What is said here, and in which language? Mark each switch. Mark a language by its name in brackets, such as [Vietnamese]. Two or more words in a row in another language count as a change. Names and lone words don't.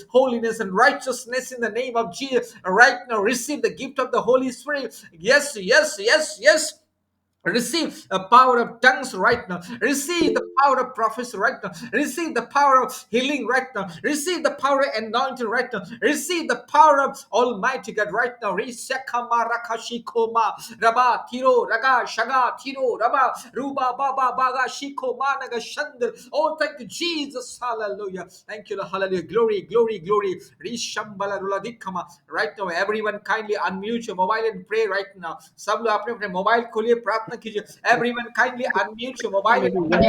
[English] Holiness and righteousness in the name of Jesus. Right now, receive the gift of the Holy Spirit. Yes. Receive the power of tongues right now. Receive the power of prophecy right now. Receive the power of healing right now. Receive the power of anointing right now. Receive the power of Almighty God right now. Rishakama rakashikoma raba tiro raga shaga tiro raba ruba baba baga shikoma naga shandar. Oh, thank you, Jesus. Hallelujah. Thank you, Lord. Hallelujah. Glory. Rishambala ruladikama. Right now, everyone kindly unmute your mobile and pray right now. [Hindi] सब लोग अपने अपने मोबाइल खोलिए, प्रार्थना कीजिए. [English] Everyone kindly unmute your mobile and